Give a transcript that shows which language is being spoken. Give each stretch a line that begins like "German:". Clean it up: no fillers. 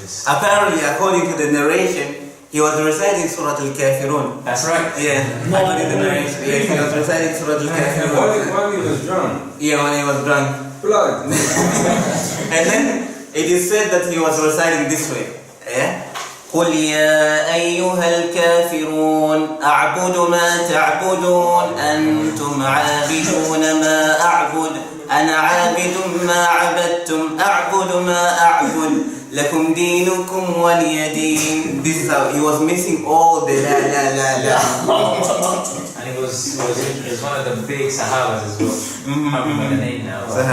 English: Apparently, according to the narration, he was reciting Surah Al-Kafirun. That's right. Yeah, according to the narration, he was reciting Surah Al-Kafirun. While he was drunk? Yeah, when he was drunk. Blood. And then it is said that he was reciting this way.
Arabic: قل يا أيها الكافرون أعبد ما تعبدون أنتم عابدون ما أعبد أنا عابد ما عبدتم أعبد ما أعبد لكم دينكم ولي دين.
English: This is how he was missing all the la. And he was one of the big Sahabas as well. I can't remember the name now.